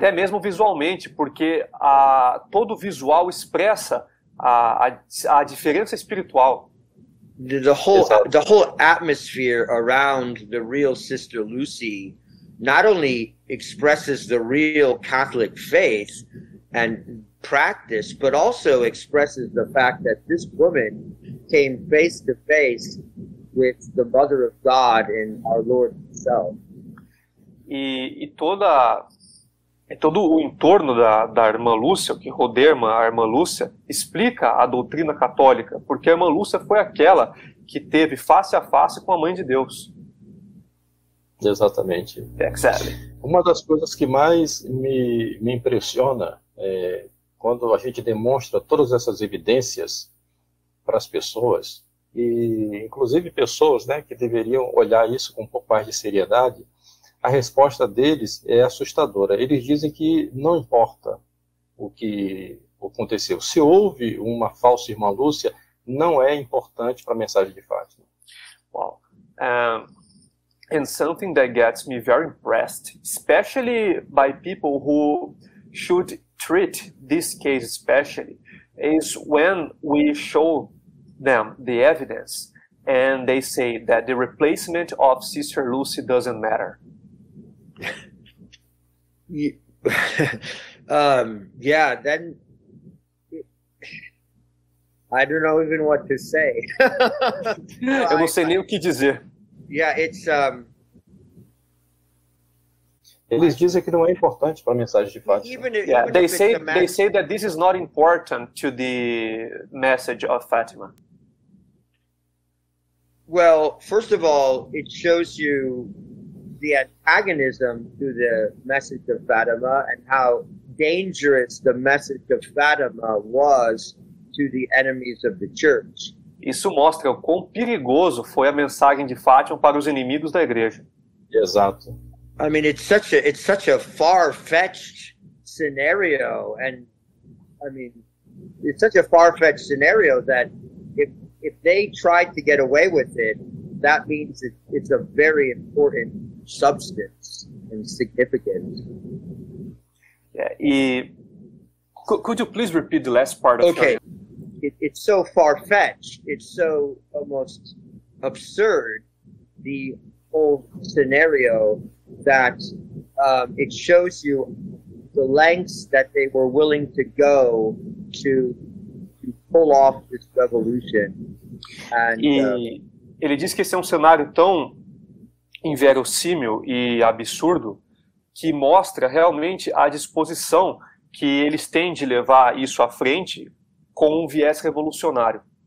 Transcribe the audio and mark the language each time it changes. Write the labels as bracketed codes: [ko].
[pt] E até mesmo visualmente, porque todo visual expressa a diferença espiritual. [en] The whole atmosphere around the real Sister Lucy not only expresses the real Catholic faith and practice, but also expresses the fact that this woman came face to face with the Mother of God and our Lord Himself. [pt] E todo o entorno da irmã Lúcia, o que rodeia a irmã Lúcia, explica a doutrina católica, porque a irmã Lúcia foi aquela que teve face a face com a Mãe de Deus. Exatamente. [en] Exactly. [pt] Uma das coisas que mais me impressiona é quando a gente demonstra todas essas evidências para as pessoas, e inclusive pessoas, né, que deveriam olhar isso com um pouco mais de seriedade, a resposta deles é assustadora. Eles dizem que não importa o que aconteceu. Se houve uma falsa irmã Lúcia, não é importante para a mensagem de Fátima. [en] Wow. And something that gets me very impressed, especially by people who should treat this case especially, is when we show them the evidence and they say that the replacement of Sister Lucy doesn't matter. Then I don't know even what to say. [pt] Eu não sei nem o que dizer. [en] It's [pt] Eles dizem que não é importante para a mensagem de Fátima. [en] They say that this is not important to the message of Fatima. Well, first of all, it shows you the antagonism to the message of Fatima and how dangerous the message of Fatima was to the enemies of the church. [pt] Isso mostra o quão perigoso foi a mensagem de Fátima para os inimigos da igreja. Exato. [en] I mean, it's such a far-fetched scenario, and I mean, it's such a far-fetched scenario that if they tried to get away with it, that means it's a very important substance and significant. Could you please repeat the last part of Okay. It's so far-fetched. It's so almost absurd, the whole scenario, that it shows you the lengths that they were willing to go to pull off this revolution. [pt] Ele diz que esse é um cenário tão inverossímil e absurdo que mostra realmente a disposição que eles têm de levar isso à frente com um viés revolucionário.